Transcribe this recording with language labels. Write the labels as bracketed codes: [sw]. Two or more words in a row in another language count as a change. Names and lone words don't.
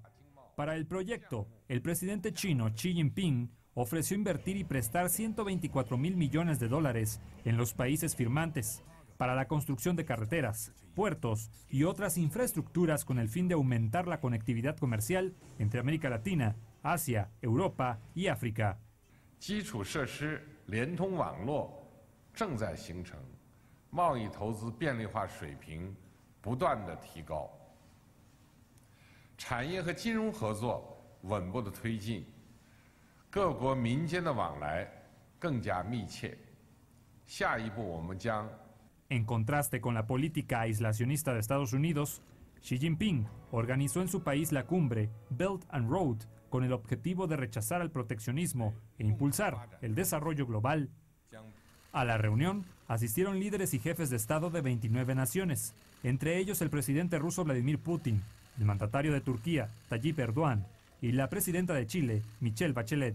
[es] Para el proyecto, el presidente chino Xi Jinping ofreció invertir y prestar 124.000 millones de dólares en los países firmantes para la construcción de carreteras, puertos y otras infraestructuras con el fin de aumentar la conectividad comercial entre América Latina, Asia, Europa y África. [zh] 基础设施联通网络正在形成，贸易投资便利化水平不断的提高。产业和金融合作稳步的推进，各国民间的往来更加密切。下一步，我们将 [es] En contraste con la política aislacionista de Estados Unidos, Xi Jinping organizó en su país la cumbre Belt and Road con el objetivo de rechazar el proteccionismo e impulsar el desarrollo global. A la reunión asistieron líderes y jefes de Estado de 29 naciones, entre ellos el presidente ruso Vladimir Putin, el mandatario de Turquía, Tayyip Erdogan, y la presidenta de Chile, Michelle Bachelet.